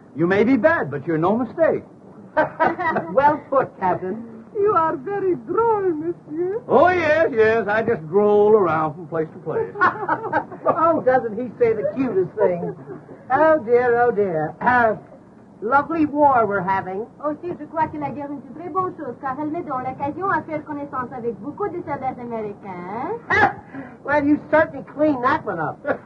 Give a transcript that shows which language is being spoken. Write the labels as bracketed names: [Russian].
[English] You may be bad, but you're no mistake. Well put, Captain. You are very droll, monsieur. Oh, yes. I just stroll around from place to place. Oh, doesn't he say the cutest things? Oh, dear. Lovely war we're having. [French] Aussi, je crois que la guerre est une très bonne chose, car elle me donne l'occasion à faire connaissance avec beaucoup de soldats américains. [English] Well, you certainly cleaned that one up.